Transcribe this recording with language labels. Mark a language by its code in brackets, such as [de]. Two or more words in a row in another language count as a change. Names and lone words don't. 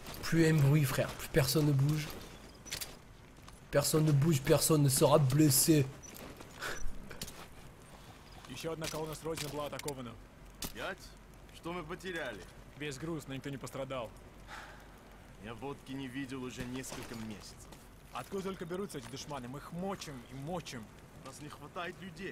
[fr] Plus un bruit, frère. Plus personne ne bouge. Personne ne bouge, personne ne sera blessé. [ru] Еще одна колонна срочно была атакована. 5? Что мы потеряли? Весь груз, но никто не пострадал. Я водки не видел уже несколько месяцев. Откуда только берутся эти душманы? Мы их мочим и мочим. Нас не хватает людей.